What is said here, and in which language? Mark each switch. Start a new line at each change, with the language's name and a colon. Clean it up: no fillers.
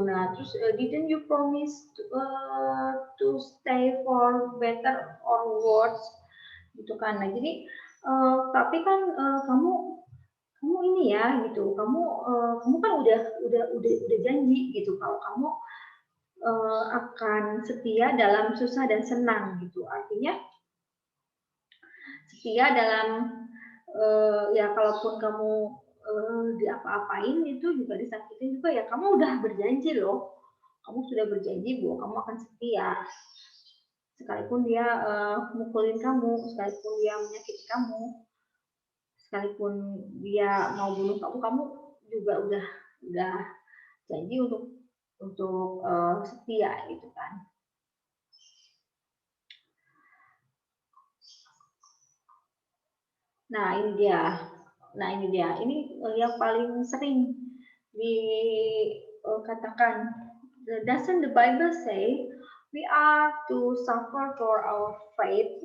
Indonesian: Nah terus
English: didn't you promise to stay for better or worse
Indonesian: gitu kan. Nah, jadi tapi kan kamu kamu ini ya gitu, kamu kan udah janji gitu kalau kamu akan setia dalam susah dan senang gitu. Artinya setia dalam ya kalaupun kamu diapa-apain itu juga disakitin juga ya kamu udah berjanji loh. Kamu sudah berjanji bahwa kamu akan setia. Sekalipun dia mukulin kamu, sekalipun dia menyakiti kamu, sekalipun dia mau bunuh kamu, kamu juga udah janji untuk setia gitu kan. Nah ini dia, ini yang paling sering dikatakan.
English: Doesn't the Bible say we are to suffer for our faith?